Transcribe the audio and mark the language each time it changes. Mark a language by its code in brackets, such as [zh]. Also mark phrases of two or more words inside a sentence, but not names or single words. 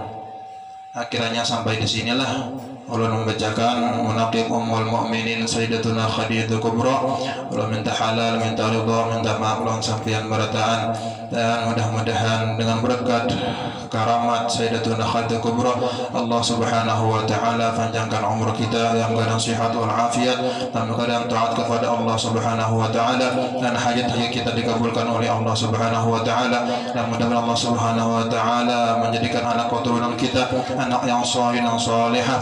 [bjn] Akhirnya sampai di sinilah ulun membacakan munaqib Ummul Mukminin Sayyidatuna Khadijatul Kubra. Ulun minta halal, minta ridha, minta maaf ulun sampeyan barataan, dan mudah-mudahan dengan berkat karamat Sayyidatuna Khadijatul Kubra Allah [ar] سبحانه وتعالى [bjn] panjangkan umur kita yang dalam sehat wal afiat, dan dalam taat kepada Allah [ar] سبحانه وتعالى, [bjn] dan hajat-hajat kita dikabulkan oleh Allah [ar] سبحانه وتعالى, [bjn] dan mudah-mudahan Allah [ar] سبحانه وتعالى [bjn] menjadikan anak keturunan kita anak yang saleh dan salihah.